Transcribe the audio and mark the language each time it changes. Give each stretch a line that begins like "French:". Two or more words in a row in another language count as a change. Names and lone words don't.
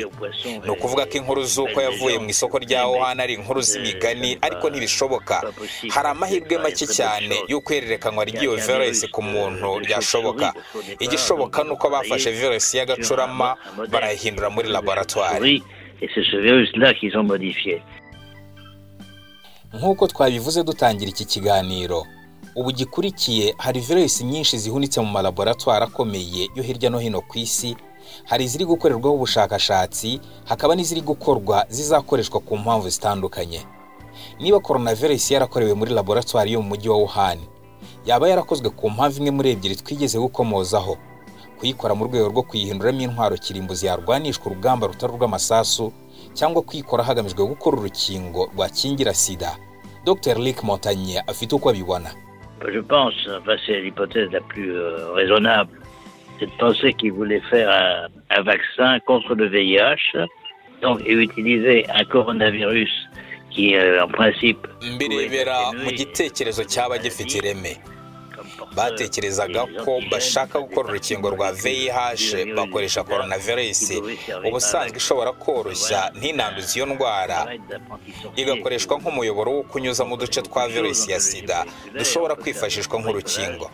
Kinyarwanda: Ni ukuvuga ko inkuru z'uko yavuye mu isoko rya Wuhan ari inkuru z'imigani, ariko ntibishoboka. Hari amahirwe make cyane y'uko ihererekanwa ry'iyo virusi ku muntu ryashoboka. Igishoboka nuko bafashe virusi y'agacurama barayihindura muri laboratwari.
French: Et c'est ce virus-là qu'ils ont modifié.
Kinyarwanda: Nk'uko twabivuze dutangira iki kiganiro, ubu gikurikiye hari virusi nyinshi zihunitse mu malaboratwari akomeye yo hirya no hino ku isi. Hari iziri gukorerwaho ubushakashatsi, hakaba n'iziri gukorwa zizakoreshwa ku mpamvu zitandukanye. Niba coronavirus yarakorewe muri laboratwari yo mu mujyi wa Wuhan, yaba yarakozwe ku mpamvu imwe muri ebyiri twigeze gukomozaho: kuyikora mu rwego rwo kuyihinduramo intwaro kirimbuzi yarwanishwa urugamba rutari rw'amasasu, cyangwa kuyikora hagamijwe gukora urukingo rwakingira sida. Dr Luc Montagnier afite uko abibona.
French: Je pense, enfin c'est l'hypothèse la plus raisonnable, c'est de penser qu'ils voulaient faire un vaccin contre le VIH, donc et utiliser un coronavirus qui en principe
Kinyarwanda: mbirebera mu gitekerezo cyaba gifite ireme. Batekerezaga ko bashaka gukora urukingo rwa VIH bakoresha coronavirus, ubusanzwe ishobora koroshya ntinanduza iyo ndwara, igakoreshwa nk'umuyoboro wo kunyuza mu duce twa virusi ya sida dushobora kwifashishwa nk'urukingo.